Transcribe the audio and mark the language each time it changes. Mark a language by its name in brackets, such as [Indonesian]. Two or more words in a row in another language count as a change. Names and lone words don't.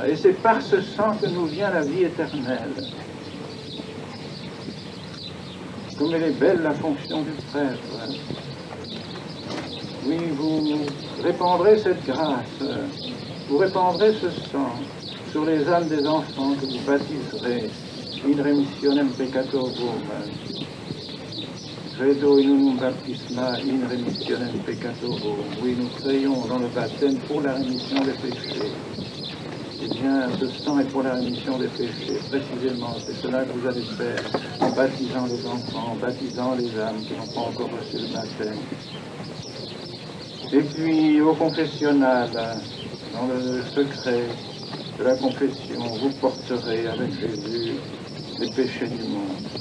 [French] Et c'est par ce sang que nous vient la vie éternelle. Comme elle est belle la fonction du prêtre. Oui, vous répandrez cette grâce, vous répandrez ce sang sur les âmes des enfants que vous baptiserez, [Latin] in remissionem peccatorum. Credo in unum baptisma in remissionem peccatorum. [French] Oui, nous créons dans le baptême pour la rémission des péchés. Et Eh bien, ce sang est pour la rémission des péchés. Précisément, c'est cela que vous allez faire en baptisant les enfants, en baptisant les âmes qui n'ont pas encore reçu le baptême. Et puis, au confessionnal, dans le secret de la confession, vous porterez avec Jésus les péchés du monde.